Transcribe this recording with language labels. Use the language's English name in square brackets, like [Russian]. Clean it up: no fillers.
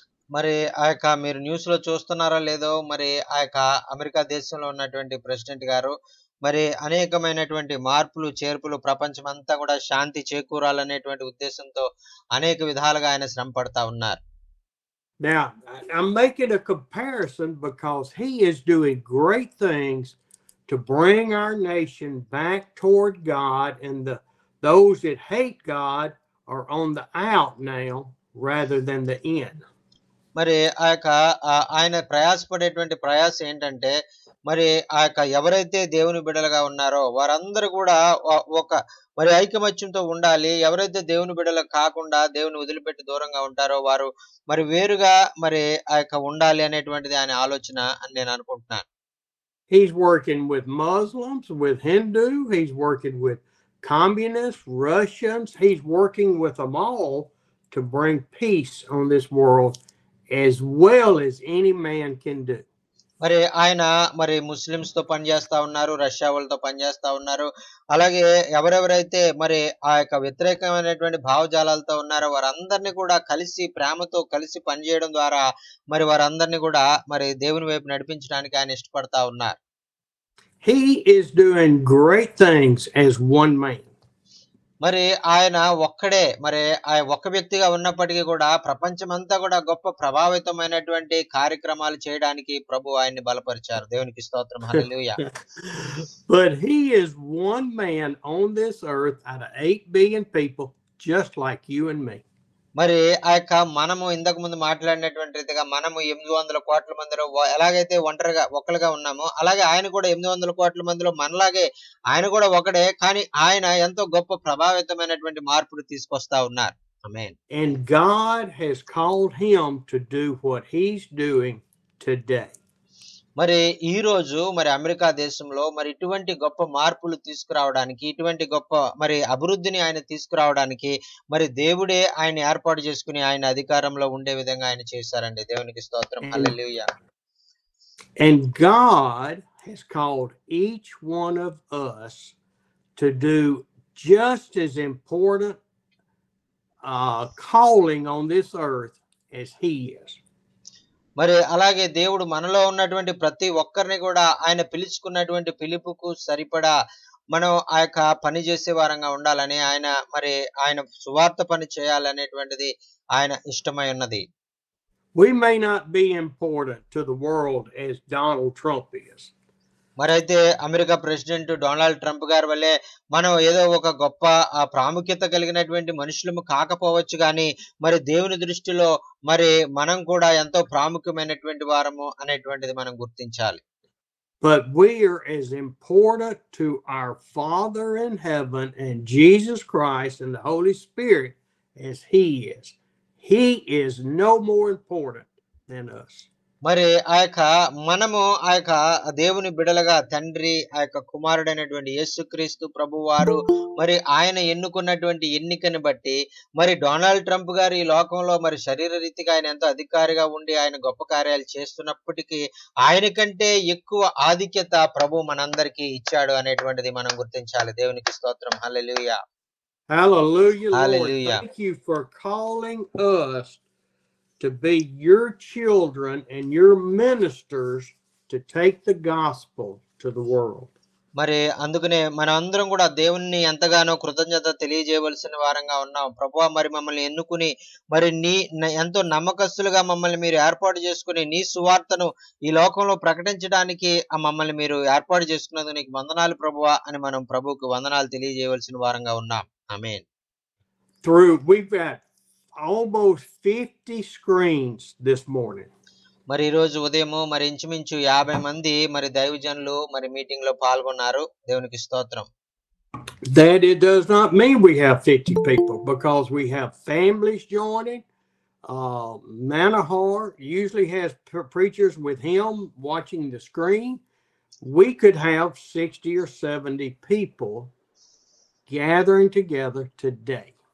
[Telugu] మరి ఆ యొక్క మీరు న్యూస్ లో చూస్తున్నారో లేదో, మరి ఆ యొక్క అమెరికా దేశంలో ఉన్నటువంటి ప్రెసిడెంట్ గారు మరి అనేకమైనటువంటి మార్పులు చేర్పులు ప్రపంచం అంతా కూడా శాంతి చేకూరాలనేటువంటి ఉద్దేశంతో అనేక విధాలుగా ఆయన శ్రమ పడతా ఉన్నారు. [English] Now, I'm making a comparison because he is doing great things to bring our nation back toward God, and those that hate God are on the out now rather than the in. [Telugu] మరి ఆ యొక్క ఆయన ప్రయాసపడేటువంటి ప్రయాస ఏంటంటే మరి ఆ యొక్క ఎవరైతే దేవుని బిడ్డలుగా ఉన్నారో వారందరూ కూడా మరి ఐకమత్యంతో ఉండాలి. ఎవరైతే దేవుని బిడ్డలు కాకుండా దేవుని వదిలిపెట్టి దూరంగా ఉంటారో వారు మరి వేరుగా మరి ఆ యొక్క ఉండాలి అనేటువంటిది ఆయన ఆలోచన అని నేను అనుకుంటున్నాను. [English] He's working with Muslims, with Hindu, he's working with communists, Russians, he's working with them all to bring peace on this world as well as any man can do. [Telugu] మరి ఆయన మరి ముస్లిమ్స్ తో పనిచేస్తా ఉన్నారు, రష్యా వాళ్ళతో పనిచేస్తా ఉన్నారు. అలాగే ఎవరెవరైతే మరి ఆ యొక్క వ్యతిరేకమైనటువంటి భావజాలాలతో ఉన్నారో వారందరినీ కూడా కలిసి ప్రేమతో కలిసి పనిచేయడం ద్వారా మరి వారందరినీ కూడా మరి దేవుని వైపు నడిపించడానికి ఆయన ఇష్టపడతా ఉన్నారు. [English] He is doing great things as one man. [Telugu] మరి ఆయన ఒక్కడే మరి ఆ ఒక్క వ్యక్తిగా ఉన్నప్పటికీ కూడా ప్రపంచమంతా కూడా గొప్ప ప్రభావితమైనటువంటి కార్యక్రమాలు చేయడానికి ప్రభు ఆయన్ని బలపరిచారు. దేవునికి స్తోత్రం. హల్లెలూయా. [English] But he is one man on this earth out of 8 billion people, just like you and me. [Telugu] మరి ఆ యొక్క మనము ఇంతకు ముందు మాట్లాడినటువంటి రీతిగా మనము 800 కోట్ల మందిలో ఎలాగైతే ఒక్కలుగా ఉన్నామో అలాగే ఆయన కూడా 800 కోట్ల మందిలో మనలాగే ఆయన కూడా ఒకడే, కానీ ఆయన ఎంతో గొప్ప ప్రభావితమైనటువంటి మార్పులు తీసుకొస్తా ఉన్నారు. ఆమేన్. [English] And God has called him to do what he's doing today. [Telugu] మరి ఈ రోజు మరి అమెరికా దేశంలో మరి ఇటువంటి గొప్ప మార్పులు తీసుకురావడానికి, ఇటువంటి గొప్ప మరి అభివృద్ధిని ఆయన తీసుకురావడానికి మరి దేవుడే ఆయన ఏర్పాటు చేసుకుని ఆయన అధికారంలో ఉండే విధంగా ఆయన చేశారండి. దేవునికి స్తోత్రం. హల్లెలూయా. [English] And God has called each one of us to do just as important calling on this earth as he is. [Telugu] మరి అలాగే దేవుడు మనలో ఉన్నటువంటి ప్రతి ఒక్కరిని కూడా ఆయన పిలుచుకున్నటువంటి పిలుపుకు సరిపడా మనం ఆ యొక్క పని చేసే వారంగా ఉండాలని ఆయన సువార్త పని చేయాలనేటువంటిది ఆయన ఇష్టమై ఉన్నది. [English] We may not be important to the world as Donald Trump is. [Telugu] మరైతే అమెరికా ప్రెసిడెంట్ డొనాల్డ్ ట్రంప్ గారి వల్లే మనం ఏదో ఒక గొప్ప ప్రాముఖ్యత కలిగినటువంటి మనుషులము కాకపోవచ్చు, కానీ మరి దేవుని దృష్టిలో మరి మనం కూడా ఎంతో ప్రాముఖ్యమైనటువంటి వారము అనేటువంటిది మనం గుర్తించాలి. [English] But we are as important to our Father in heaven and Jesus Christ and the Holy Spirit as he is. He is no more important than us. [Telugu] మరి మనము దేవుని బిడలగా తండ్రి కుమారుడైనటువంటి యేసుక్రీస్తు ప్రభువారు మరి ఆయన ఎన్నుకున్నటువంటి ఎన్నికని బట్టి మరి డొనాల్డ్ ట్రంప్ గారు ఈ లోకంలో మరి శరీర రీతిగా ఆయన ఎంతో అధికారిగా ఉండి ఆయన గొప్ప కార్యాలు చేస్తున్నప్పటికీ ఆయన కంటే ఎక్కువ ఆధిక్యత ప్రభు మనందరికీ ఇచ్చాడు అనేటువంటిది మనం గుర్తించాలి. దేవునికి స్తోత్రం. హల్లెలూయా. [English] Hallelujah, Lord. Hallelujah. Thank you for calling us to be your children and your ministers to take the gospel to the world. [Telugu] మరి అందుకనే మనం అందరం కూడా దేవుణ్ణి ఎంతగానో కృతజ్ఞత తెలియజేయవలసిన వారంగా ఉన్నాం. ప్రభువా, మరి మమ్మల్ని ఎన్నుకుని మరి ఎంతో నమ్మకస్తులుగా మమ్మల్ని మీరు ఏర్పాటు చేసుకుని నీ సువార్తను ఈ లోకంలో ప్రకటించడానికి మమ్మల్ని మీరు ఏర్పాటు చేసుకున్నందుకు నీకు వందనాలు ప్రభువా అని మనం ప్రభువుకు వందనాలు తెలియజేయవలసిన వారంగా ఉన్నాం. ఆమేన్. [English] We've got almost 50 screens this morning. [Telugu] మరి ఈ రోజు ఉదయము మరి ఇంచుమించు 50 మంది మరి దైవజనులు మరి మీటింగ్ లో పాల్గొన్నారు. దేవునికి స్తోత్రం. [English] That it does not mean we have 50 people, because we have families joining. Manahar usually has preachers with him watching the screen. We could have 60 or 70 people gathering together today.